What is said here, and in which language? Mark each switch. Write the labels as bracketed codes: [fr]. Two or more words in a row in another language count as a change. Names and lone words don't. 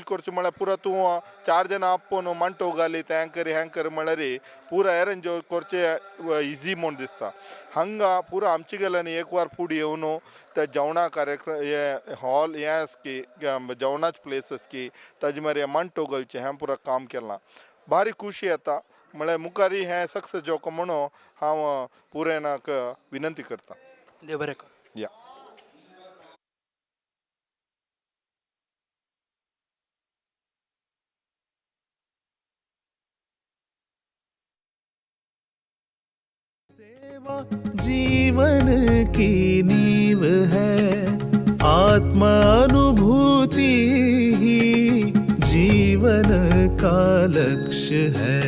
[kok] करचें म्हळ्यार पुरा तूं 4 जाणां आपोवन मांटो घाली तें हें कर म्हळ्यार पुरा अरेंज करचें इजी म्हूण दिसता हांगा पुरा आमचे गेल्यान एक वार फूड येवन त्या जेवणा कार्यक्रम हे हॉल हें आसा की जेवणाचे प्लेस आसा की ताजे मागीर मांटो घालचें हें पुरा काम केलां भारी खुशी येता म्हळ्यार मुखारी हें सक्सेस जावंक म्हणून हांव पुरेनाक विनंती करतां देव बरें कर या [hi] सेवा जीवन की नींव है आत्मानुभूति ही जीवन का लक्ष्य है।